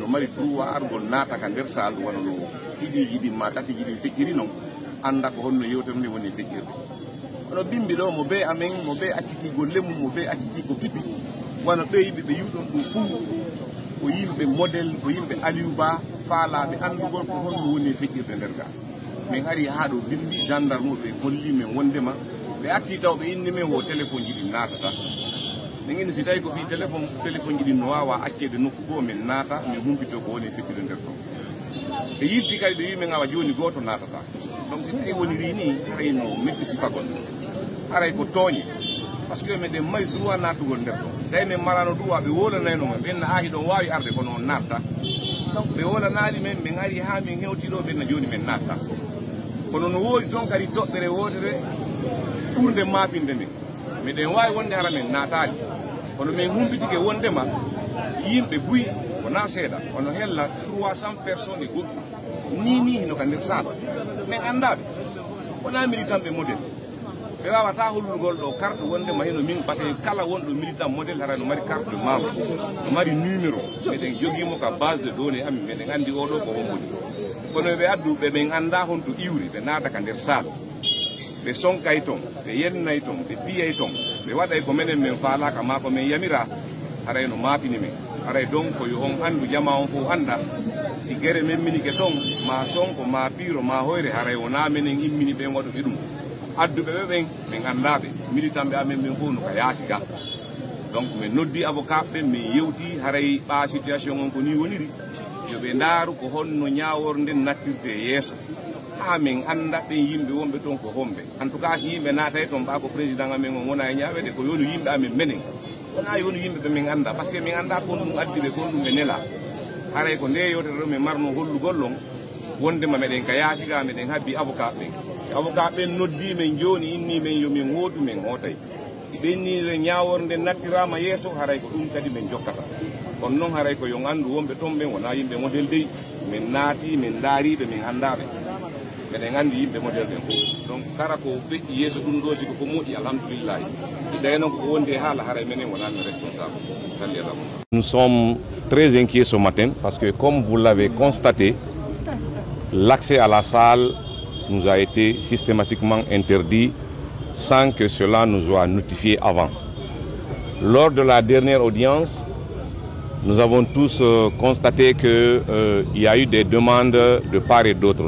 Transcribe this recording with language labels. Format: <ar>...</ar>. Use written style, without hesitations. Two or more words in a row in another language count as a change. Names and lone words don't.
<ff>mari droit argol naataka nder saal wona no ɗiɗiji ɗin ma tatiji ɗin feƴƴiri noon anda ko honno yewtere nde woni feƴƴirde kono bimbi ɗo mo be amen mo be accitigo lemu mo be acciti ko kipi wano ɓe yimɓe ɓe yuɗon ɗum fuu ko yimɓe modèle ko yimɓe Aliouba faalaɓe andugol ko honno woni feƴƴirde nder ga min ari ha ɗo bimbi gendarme ɓe holli men wondema ɓe atti taw ɓe inni men wo téléphone ji ɗi natata min inni si tawi ko fi téléphone ji ɗi no wawa accede nokku goo min naata min humpito ko woni feƴƴirde nder ton ɓe yitti kadi ɓe wi men awa joni goto natata donc si tawi woni rini harayno metti sifagol haray ko tooñe</ff> <fr>par ce que</fr> <ff>meɗen mari droit natugol nder ɗon tawi min marano droit ɓe wolanayno men ɓenna ha hiɗon wawi arde kono on natta donc ɓe wolanali men min ari ha min hewtiɗo ɓenna joni min natta kono no woodi toon kadi toɓɓere wotere ɓurde mapinde min miɗen wawi wonde hara min natali kono min humpitike wondema yimɓe buyi wona seeɗa ono hella 300 personnes e goɗɗum ni hino ka nder saala min andaɓe wona militanɓe modèle ɓe wawata hollugol ɗo carte wondema heno min par ce que kala wonɗo militant modèle hara no mari</ff> <fr>carte de membre</fr> <ff>no mari numéro meɗen joguimo ka</ff> <fr>base de données</fr> <ff>amin meɗen andi oɗo ko womboni kono ɓe addu ɓe anda honto iwri ɓe naata ka nder saala ɓe sonkay toon ɓe yennay toon ɓe piyay toon ɓe waɗay ko menen min faalaka ma ko min yamira haray no mapini men haray donc ko yo on andu jama on fo anda si gere men mini ke ton ma sonko ma piro ma hoyre haray wona menen immini be wadu be dum adduɓe ɓe ɓen min andaɓe militant ɓe amen min fof no ka yaasi ga donc min noddi avocat ɓe min yewti haray ɓa situation on ko ni woniri yoɓe ndaaru ko honno ñawor nden nattirte yeeso ha min anda ɓen yimɓe wonɓe toon ko homɓe</ff> <fr>en tout cas</fr> <ff>si yimɓe naatay toon ɓa ko président amen on wona e ñawede ko yonu yimɓe amen menen wona yonu yimɓe ɓe min anda</ff> <fr>par ce que</fr> <ff>min anda kon ɗum addi ɓe kon ɗum ɓe nela haray ko nde yewtere ɗo min marno hollugol on wondema meɗen ka yaasi ga meɗen habbi avocat ɓen avocat ɓen noddi men joni inni men yomin hootu men hootay si ɓennire ñawor nde nattirama yeeso haray ko ɗum kadi min jokkata on noon haray ko yo andu wonɓe toon ɓen wona yimɓe modèle dey min naati min daariɓe min andaɓe meɗen andi yimɓe modèle ɓen fof donc kala ko feƴƴi yeeso ɗum ɗo siko ko moƴƴi alhamdoulillahi ɗay noon ko wonde haala haray menen wonami responsable salli ala.</ff> <fr>Nous sommes très inquiets ce matin parce que comme vous l'avez constaté, l'accès à la salle nous a été systématiquement interdit sans que cela nous soit notifié avant. Lors de la dernière audience, nous avons tous constaté qu'il y a eu des demandes de part et d'autre.</fr>